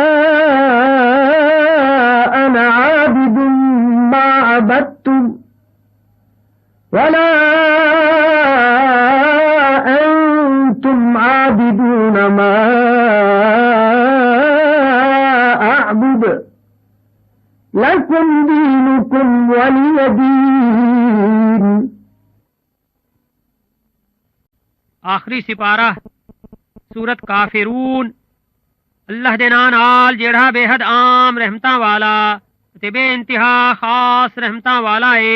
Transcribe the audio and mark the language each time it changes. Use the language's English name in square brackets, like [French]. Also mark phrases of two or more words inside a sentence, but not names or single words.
[Arabic] أنا عابد ما عبدتم ولا أنتم عابدون ما أعبد لكم دينكم ولي دين. [Punjabi] ਆਖ਼ਰੀ ਸਿਪਾਰਾ ਸੂਰਤ ਕਾਫ਼ਿਰੂਨ। ਅੱਲਾਹ ਦੇ ਨਾਮ ਨਾਲ ਜਿਹੜਾ ਬੇਹੱਦ ਆਮ ਰਹਿਮਤਾਂ ਵਾਲਾ ਤੇ ਬੇਇੰਤਹਾ ਖ਼ਾਸ ਰਹਿਮਤਾਂ ਵਾਲਾ ਹੈ।